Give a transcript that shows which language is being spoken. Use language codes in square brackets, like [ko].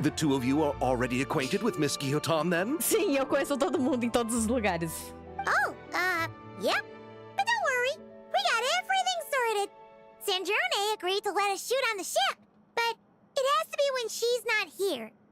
[en] The two of you are already acquainted with Miss Guillotin, then? [pt] Sim, eu conheço todo mundo em todos os lugares. [en] Oh, yep. But don't worry, we got everything sorted. Sandrone agreed to let us shoot on the ship, but it has to be when she's not here.